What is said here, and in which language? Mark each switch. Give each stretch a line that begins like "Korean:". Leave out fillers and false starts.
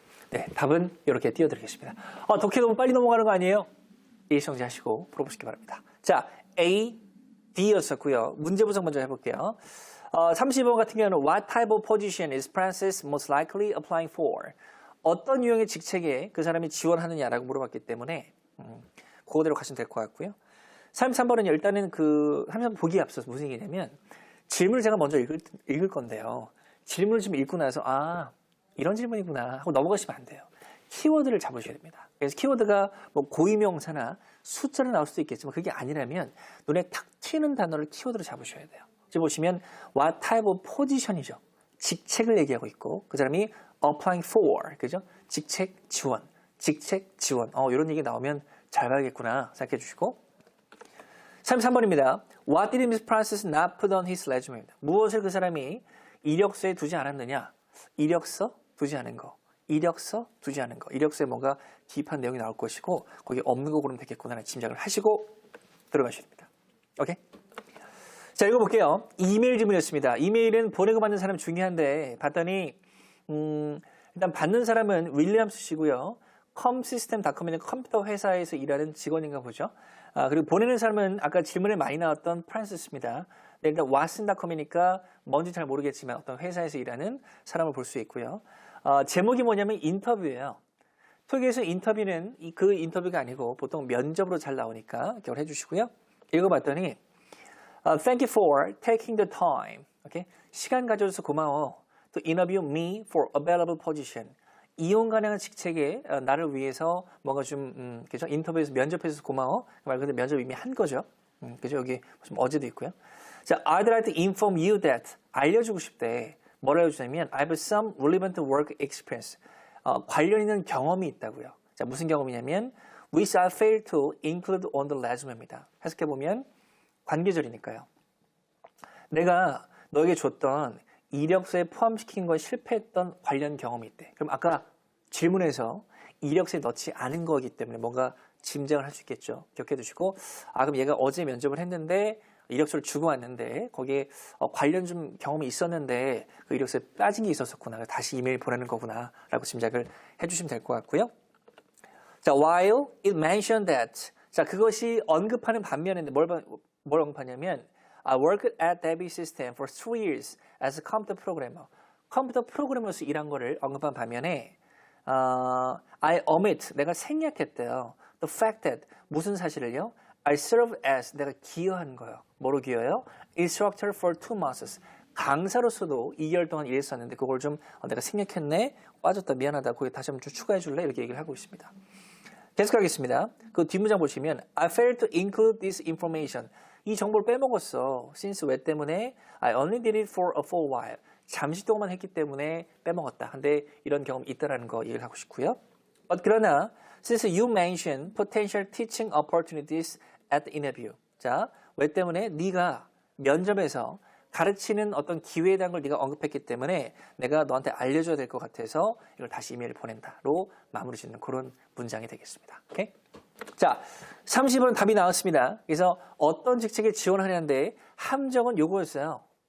Korean: 네, 답은 이렇게 띄워드리겠습니다. 독해 너무 빨리 넘어가는 거 아니에요? 일정지하시고 풀어보시기 바랍니다. 자, A, D였었고요. 문제 분석 먼저 해볼게요. 30번 같은 경우는
English: What type of position is Francis most likely applying for?
Korean: 어떤 유형의 직책에 그 사람이 지원하느냐라고 물어봤기 때문에 그거대로 가시면 될 것 같고요. 33번은 일단은 33번 보기에 앞서서 무슨 얘기냐면 질문을 제가 먼저 읽을 건데요. 질문을 좀 읽고 나서 이런 질문이구나 하고 넘어가시면 안 돼요. 키워드를 잡으셔야 됩니다. 그래서 키워드가 뭐 고유명사나 숫자로 나올 수도 있겠지만 그게 아니라면 눈에 탁 튀는 단어를 키워드로 잡으셔야 돼요. 지금 보시면
English: what type of position이죠.
Korean: 직책을 얘기하고 있고 그 사람이
English: applying for,
Korean: 그죠? 직책 지원, 이런 얘기 나오면 잘 봐야겠구나 생각해 주시고 33번입니다.
English: What did Miss Francis not put on his resume입니다.
Korean: 무엇을 그 사람이 이력서에 두지 않았느냐? 이력서 두지 않은 거. 이력서에 뭔가 기입한 내용이 나올 것이고 거기 없는 거 고르면 되겠구나 짐작을 하시고 들어가셔야 됩니다. 오케이? 자, 읽어볼게요. 이메일 질문이었습니다. 이메일은 보내고 받는 사람 중요한데 봤더니 일단 받는 사람은 윌리엄스 씨고요. 컴시스템닷컴에는 컴퓨터 회사에서 일하는 직원인가 보죠. 그리고 보내는 사람은 아까 질문에 많이 나왔던 프란시스입니다. 네, 일단 왓슨닷컴이니까 뭔지 잘 모르겠지만 어떤 회사에서 일하는 사람을 볼 수 있고요. 제목이 뭐냐면 인터뷰예요. 토익에서 인터뷰는 그 인터뷰가 아니고 보통 면접으로 잘 나오니까 기억을 해주시고요. 읽어봤더니
English: Thank you for taking the time. Okay?
Korean: 시간 가져줘서 고마워.
English: To interview me for available position.
Korean: 이용 가능한 직책에 나를 위해서 뭔가 좀 그죠? 인터뷰에서 면접해서 고마워. 말 그대로 면접 이미 한 거죠. 그죠? 여기 좀 어제도 있고요.
English: 자, I'd like to inform you that
Korean: 알려주고 싶대. 뭐라 해주냐면
English: I have some relevant work experience.
Korean: 관련 있는 경험이 있다고요. 자, 무슨 경험이냐면
English: which I failed to include on the resume입니다.
Korean: 해석해 보면 관계절이니까요. 내가 너에게 줬던 이력서에 포함시킨 거에 실패했던 관련 경험이 있대. 그럼 아까 질문에서 이력서에 넣지 않은 거기 때문에 뭔가 짐작을 할 수 있겠죠. 기억해 두시고 그럼 얘가 어제 면접을 했는데 이력서를 주고 왔는데 거기에 관련 좀 경험이 있었는데 그 이력서에 빠진 게 있었구나. 다시 이메일 보내는 거구나 라고 짐작을 해주시면 될 것 같고요.
English: 자, while it mentioned that
Korean: 자, 그것이 언급하는 반면에 뭘 언급하냐면
English: I worked at DB System for 3 years as a computer programmer.
Korean: 컴퓨터 프로그래머로서 일한 거를 언급한 반면에
English: I omit,
Korean: 내가 생략했대요.
English: The fact that,
Korean: 무슨 사실을요?
English: I serve as,
Korean: 내가 기여한 거예요. 뭐로 기여해요?
English: Instructor for 2 months.
Korean: 강사로서도 2개월 동안 일했었는데 그걸 좀 내가 생략했네? 빠졌다, 미안하다. 거기 다시 한번 좀 추가해 줄래? 이렇게 얘기를 하고 있습니다. 계속하겠습니다.
English: 그 뒷문장 보시면 I failed to include this information.
Korean: 이 정보를 빼먹었어.
English: Since
Korean: 왜 때문에?
English: I only did it for a while.
Korean: 잠시 동안만 했기 때문에 빼먹었다. 근데 이런 경험이 있다라는 거 얘기를 하고 싶고요. 그러나
English: since you mentioned potential teaching opportunities at the interview.
Korean: 자, 왜 때문에? 네가 면접에서 가르치는 어떤 기회에 대한 걸 네가 언급했기 때문에 내가 너한테 알려줘야 될 것 같아서 이걸 다시 이메일을 보낸다로 마무리 짓는 그런 문장이 되겠습니다. 오케이? 자, 30번 답이 나왔습니다. 그래서 어떤 직책에 지원하냐는데 함정은 요거였어요.